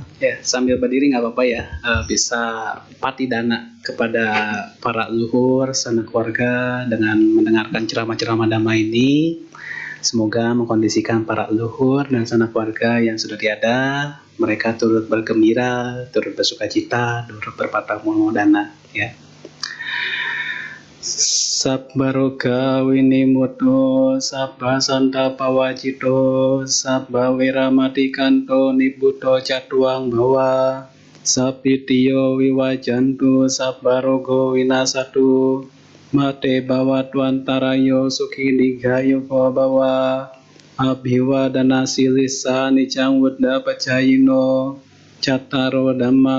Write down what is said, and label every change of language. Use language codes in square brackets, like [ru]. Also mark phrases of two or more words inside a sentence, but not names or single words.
[id] Ya, sambil berdiri nggak apa-apa ya, bisa patidana kepada para leluhur, sanak keluarga dengan mendengarkan ceramah-ceramah Dhamma ini. Semoga mengkondisikan para leluhur dan sanak keluarga yang sudah tiada, mereka turut bergembira, turut bersukacita, turut berpatah modana ya. [pi] Sabbaroga winimuto, sabba santa pawajito, sabba wiramati kanto nibuto catuang bawa, sapitiyo wiwajantu, sabbarogo winasatu, mate bawatwantarayo sukinigayo bawa, abhiwa danasi nicang wudda pacayino, cataro dhamma